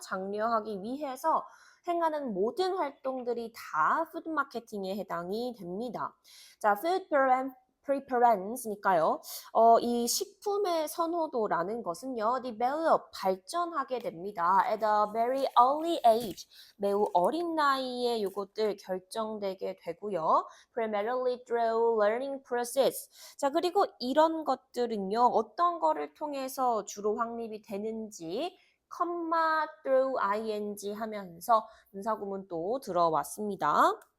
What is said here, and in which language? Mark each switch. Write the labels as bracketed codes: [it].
[ko] 장려하기 위해서 행하는 모든 활동들이 다 푸드 마케팅에 해당이 됩니다. 자, preference니까요. 이 식품의 선호도라는 것은요, develop, 발전하게 됩니다. [en] At a very early age, [ko] 매우 어린 나이에 이것들 결정되게 되고요. [en] Primarily through learning process. [ko] 자, 그리고 이런 것들은요, 어떤 거를 통해서 주로 확립이 되는지 comma through ing 하면서 분사구문 또 들어왔습니다.